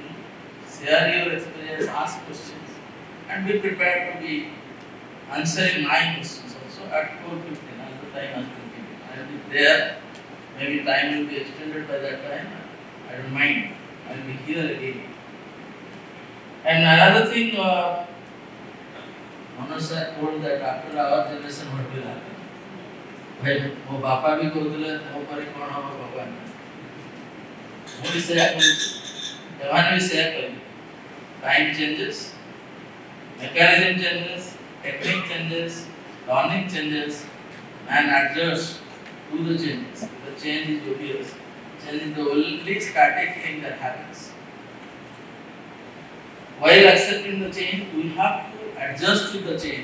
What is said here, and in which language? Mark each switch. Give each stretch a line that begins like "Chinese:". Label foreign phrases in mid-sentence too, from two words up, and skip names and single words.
English: Share your experience, ask questions, and be prepared to be answering my questions also at 4:15 as the time has been given. I will be there. Maybe time will be extended by that time. I don't mind. I will be here again. And another thing, Manoj sir told that after our generation, what will happen?
Hindi: भाई वो बापा भी कहते
Odia: ମୋ ପରେ କ'ଣ ହେବ ଭଗବାନ ମୁଁ ବି ସେୟା କହୁଛି ଏମାନେ ବି ସେୟା କହିବେ
English: time changes, mechanism changes, technique changes, learning changes, and adjust to the changes. The change is obvious. Change is the only static thing that happens. While accepting the change, we have to adjust to the change.